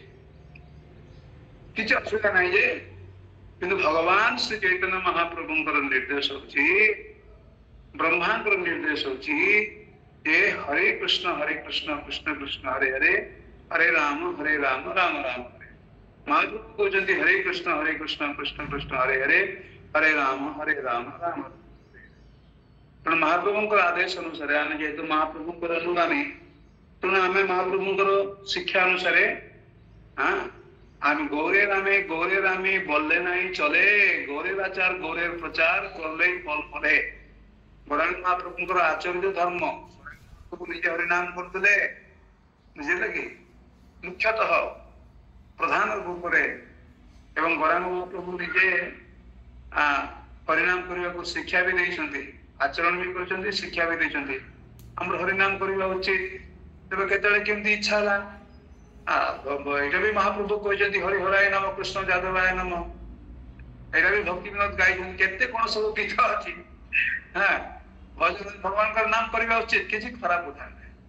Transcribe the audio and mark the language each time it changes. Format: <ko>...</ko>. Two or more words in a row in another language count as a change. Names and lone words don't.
<or>କିଛି ଅସୁବିଧା ନାହିଁ ଯେ କିନ୍ତୁ ଭଗବାନ ଶ୍ରୀ ଚୈତନ୍ୟ ମହାପ୍ରଭୁଙ୍କର ନିର୍ଦ୍ଦେଶ ହଉଛି ବ୍ରହ୍ମାଙ୍କର ନିର୍ଦ୍ଦେଶ ହଉଛି ଯେ ହରେ କୃଷ୍ଣ କୃଷ୍ଣ କୃଷ୍ଣ ହରେ ହରେ ହରେ ରାମ ରାମ ରାମ ହରେ ମହାପ୍ରଭୁ କହୁଛନ୍ତି ହରେ କୃଷ୍ଣ କୃଷ୍ଣ କୃଷ୍ଣ ହରେ ହରେ ହରେ ରାମ ରାମ ରାମ ତେଣୁ ମହାପ୍ରଭୁଙ୍କର ଆଦେଶ ଅନୁସାରେ ଆମେ ଯେହେତୁ ମହାପ୍ରଭୁଙ୍କର ଅନୁଗାମୀ ତେଣୁ ଆମେ ମହାପ୍ରଭୁଙ୍କର ଶିକ୍ଷା ଅନୁସାରେ ଆମେ ଗୌରେ ରାମେ</or> <bn>বললে নাই চলে গৌরের আচার গৌরের প্রচার করলেই ফল ফলে গৌরাঙ্গ মহাপ্রভুଙ୍କର</bn> <or>ଆଚର୍ଯ୍ୟ ଧର୍ମ ପ୍ରଭୁ ନିଜେ ହରିନାମ କରୁଥିଲେ ବୁଝିଲେ କି ମୁଖ୍ୟତଃ ପ୍ରଧାନ ରୂପରେ ଏବଂ ଗୌରାଙ୍ଗ ମହାପ୍ରଭୁ ନିଜେ ହରିନାମ କରିବାକୁ ଶିକ୍ଷା ବି ଦେଇଛନ୍ତି ଆଚରଣ ବି କରିଛନ୍ତି ଶିକ୍ଷା ବି ଦେଇଛନ୍ତି ଆମର ହରିନାମ କରିବା ଉଚିତ ତେବେ କେତେବେଳେ କେମିତି ଇଚ୍ଛା ହେଲା ଏଇଟା ବି ମହାପ୍ରଭୁ କହିଛନ୍ତି ହରି ହରାୟ ନମ କୃଷ୍ଣ ଯାଦବାୟ ନମ ଏଇଟା ବି ଭକ୍ତି ବିନୋଦ ଗାଇଛନ୍ତି କେତେ କଣ ସବୁ ଗୀତ ଅଛି ଭଗବାନଙ୍କର ନାମ କରିବା ଉଚିତ କିଛି ଖରାପ କଥା ନାହିଁ</or>